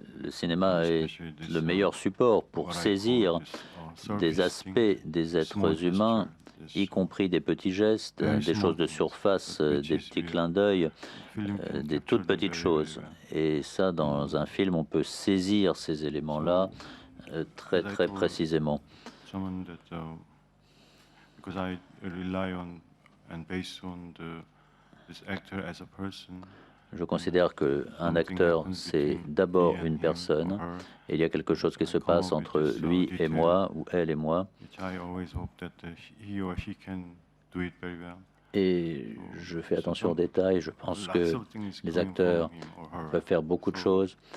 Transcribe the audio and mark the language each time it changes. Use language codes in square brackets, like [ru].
[fr] cinéma est le meilleur support pour saisir des aspects des êtres humains, y compris des petits gestes, des choses de surface, des petits clins d'œil, des toutes petites choses. Et ça, dans un film, on peut saisir ces éléments-là très très précisément. [en] someone that because I rely on and based on this actor as a person. [fr] Je considère qu'un acteur, c'est d'abord une personne, et il y a quelque chose qui se passe entre lui et moi, ou elle et moi, [en] I always hope that he or she can do it very well. [fr] et je fais attention aux détails. Je pense que les acteurs peuvent faire beaucoup de choses.